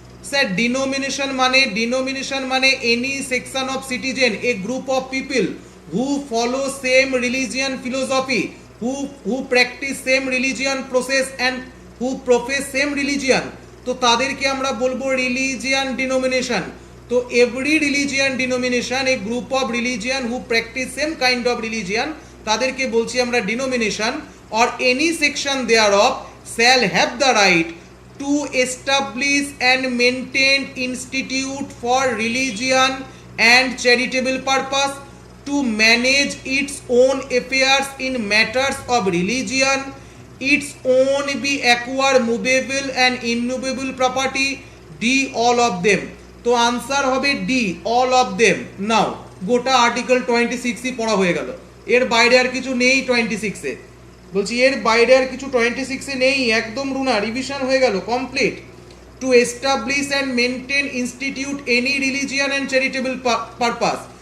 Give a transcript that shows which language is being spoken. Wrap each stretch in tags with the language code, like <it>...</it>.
<en>Sir denomination মানে any section of citizen, a group of people who follow same religion philosophy, who practice same religion process and who profess same religion.</en> <bn>তো তাদেরকে আমরা বলবো religion denomination. তো</bn> <en>every religion denomination, a group of religion</en> <bn>who practice same kind of religion, তাদেরকে বলছি আমরা denomination.</bn> <en>or any section thereof shall have the right to establish and maintain institute for religion and charitable purpose, to manage its own affairs in matters of religion, its own be acquire movable and immovable property, d all of them।</en> <bn>তো answer হবে D,</bn> <en>All of them.</en> <bn>নাও গোটা article 26 পড়া হয়ে গেল, এর বাইরে আর কিছু নেই 26-এ। বলছি এর বাইরে আর কিছু 26-এ নেই, একদম রুনা, রিভিশন হয়ে গেল, complete.</bn> <en>To establish and maintain institute any religion and charitable purpose.</en>